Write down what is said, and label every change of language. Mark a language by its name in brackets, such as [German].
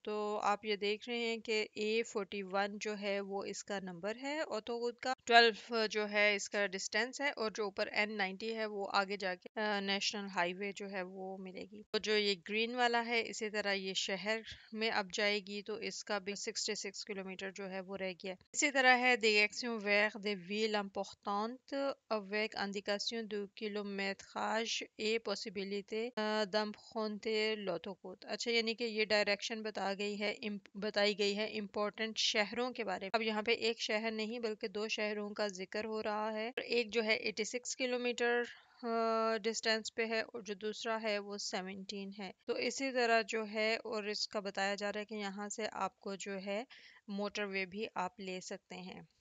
[Hindi] तो आप ये देख रहे हैं कि A41 जो है वो इसका नंबर है ऑटोरोड का, 12 जो है इसका डिस्टेंस है, और जो ऊपर N90 है वो आगे जाके नेशनल हाईवे जो है वो मिलेगी। तो जो ये ग्रीन वाला है इसी तरह ये शहर में अब जाएगी तो इसका भी 66 किलोमीटर जो है वो रह गया। इसी तरह है [French] direction vers des villes importantes avec indication de kilométrage et possibilité d'emprunter l'autoroute। [Hindi] अच्छा, यानी कि ये डायरेक्शन बताई गई है इम्पोर्टेंट शहरों के बारे में। अब यहाँ पे एक शहर नहीं बल्कि दो शहरों का जिक्र हो रहा है। एक जो है 86 किलोमीटर डिस्टेंस पे है और जो दूसरा है वो 17 है। तो इसी तरह जो है और इसका बताया जा रहा है कि यहाँ से आपको जो है मोटरवे भी आप ले सकते हैं।